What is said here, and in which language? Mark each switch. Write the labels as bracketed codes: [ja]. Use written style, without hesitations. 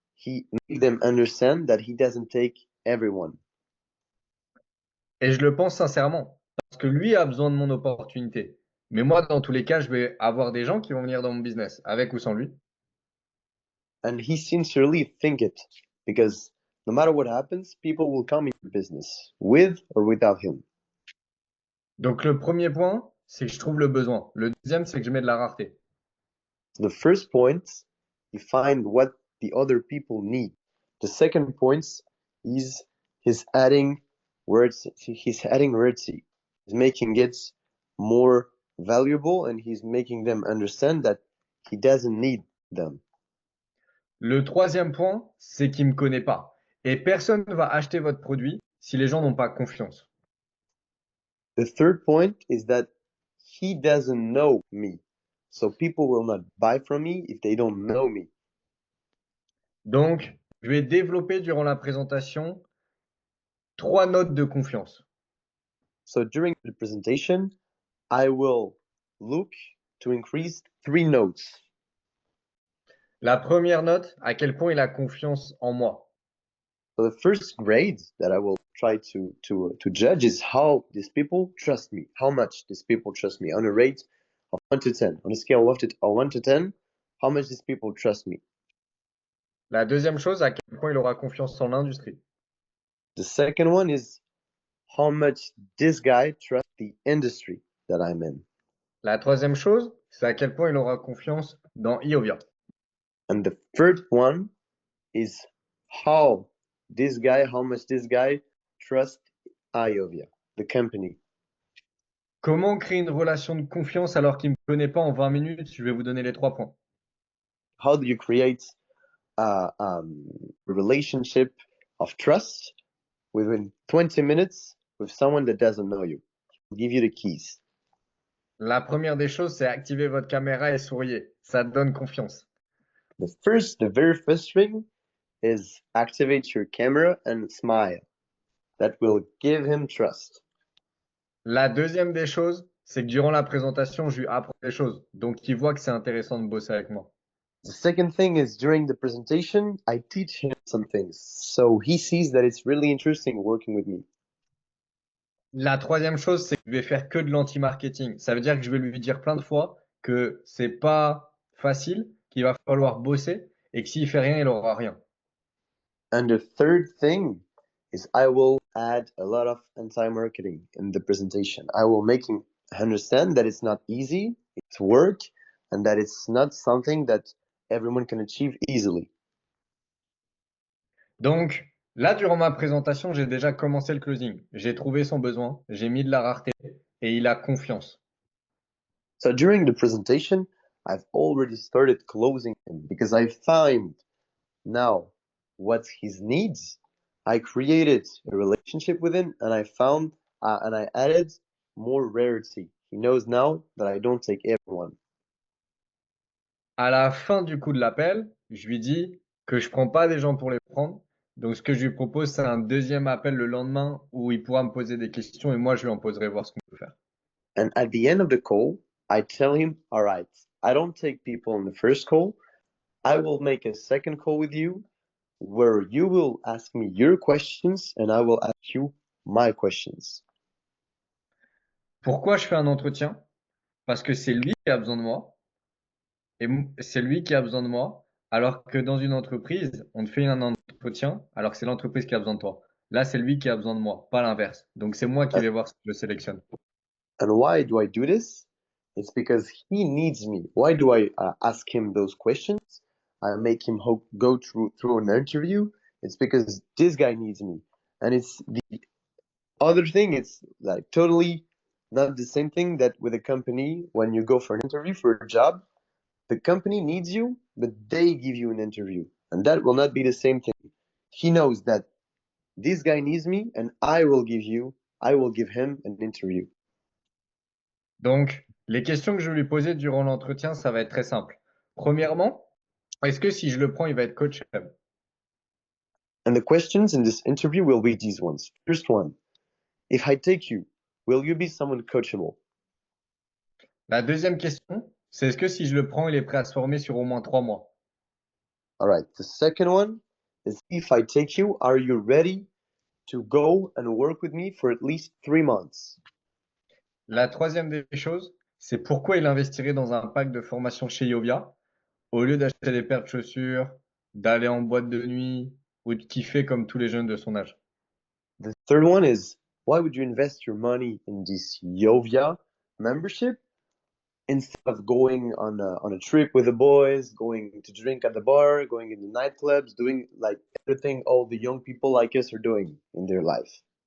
[en] He make them understand that he doesn't take everyone. [fr] Et je le pense sincèrement, parce que lui a besoin de mon opportunité. Mais moi, dans tous les cas, je vais avoir des gens qui vont venir dans mon business, avec ou sans lui. [en] And he sincerely think it because no matter what happens, people will come in your business with or without him. [fr] Donc le premier point, c'est que je trouve le besoin. Le deuxième, c'est que je mets de la rareté. [en] So the first point, you find what the other people need. The second point is he's adding words. He's adding words. He's making it more valuable, and he's making them understand that he doesn't need them. [fr] Le troisième point, c'est qu'il ne me connaît pas. Et personne ne va acheter votre produit si les gens n'ont pas confiance. [en] The third point is that he doesn't know me. So people will not buy from me if they don't know me. [fr] Donc, je vais développer durant la présentation 3 notes de confiance. [en] So during the presentation, I will look to increase 3 notes. [fr] La première note, à quel point il a confiance en moi. [en] So the first grade that I will try to judge is how these people trust me, how much these people trust me on a rate of 1 to 10. On a scale of 1 to 10, how much these people trust me. [fr] La deuxième chose, à quel point il aura confiance en l'industrie. [en] The second one is how much this guy trusts the industry that I'm in. [fr] La troisième chose, c'est à quel point il aura confiance dans Iovia. [en] And the third one is how much this guy trusts Iovia, the company. [fr] Comment créer une relation de confiance alors qu'il ne me connaît pas en 20 minutes? Je vais vous donner les 3 points. [en] How do you create a relationship of trust within 20 minutes with someone that doesn't know you? I'll give you the keys. [fr] La première des choses, c'est activer votre caméra et souriez. Ça donne confiance. [en] The very first thing is activate your camera and smile. That will give him trust. [fr] La deuxième des choses, c'est que durant la présentation, je lui apprends des choses. Donc, il voit que c'est intéressant de bosser avec moi. [en] The second thing is during the presentation, I teach him some things. So he sees that it's really interesting working with me. [fr] La troisième chose, c'est que je vais faire que de l'anti-marketing. Ça veut dire que je vais lui dire plein de fois que c'est pas facile, qu'il va falloir bosser et que s'il fait rien, il aura rien. [en] And the third thing is I will add a lot of anti-marketing in the presentation. I will make him understand that it's not easy, it's work, and that it's not something that everyone can achieve easily. [fr] Donc, là, durant ma présentation, j'ai déjà commencé le closing. J'ai trouvé son besoin, j'ai mis de la rareté et il a confiance. [en] So during the presentation, I've already started closing him because I find now what his needs. I created a relationship with him, and I found and I added more rarity. He knows now that I don't take everyone. [fr] À la fin du coup de l'appel, je lui dis que je prends pas des gens pour les prendre. Donc, ce que je lui propose, c'est un deuxième appel le lendemain où il pourra me poser des questions et moi, je lui en poserai voir ce qu'on peut faire. [en] And at the end of the call, I tell him, all right, I don't take people on the first call. I will make a second call with you where you will ask me your questions and I will ask you my questions. [fr] Pourquoi je fais un entretien? Parce que c'est lui qui a besoin de moi. Et c'est lui qui a besoin de moi. Alors que dans une entreprise, on te fait un entretien alors que c'est l'entreprise qui a besoin de toi. Là, c'est lui qui a besoin de moi, pas l'inverse. Donc, c'est moi qui vais voir si je le sélectionne. [en] And why do I do this? It's because he needs me. Why do I ask him those questions? I make him go through an interview. It's because this guy needs me. And it's the other thing, it's like totally not the same thing that with a company when you go for an interview for a job. The company needs you, but they give you an interview. And that will not be the same thing. He knows that this guy needs me and I will give him an interview. [fr] Donc, les questions que je vais lui poser durant l'entretien, ça va être très simple. Premièrement, est-ce que si je le prends, il va être coachable? [en] And the questions in this interview will be these ones. First one, if I take you, will you be someone coachable? [fr] La deuxième question, c'est est-ce que si je le prends, il est prêt à se former sur au moins 3 mois? [en] All right. The second one is if I take you, are you ready to go and work with me for at least 3 months? [fr] La troisième des choses, c'est pourquoi il investirait dans un pack de formation chez Iovia au lieu d'acheter des paires de chaussures, d'aller en boîte de nuit ou de kiffer comme tous les jeunes de son âge. [en] The third one is why would you invest your money in this Yovia membership instead of going on a trip with the boys, going to drink at the bar, going in the nightclubs, doing like everything all the young people like us are doing in their life.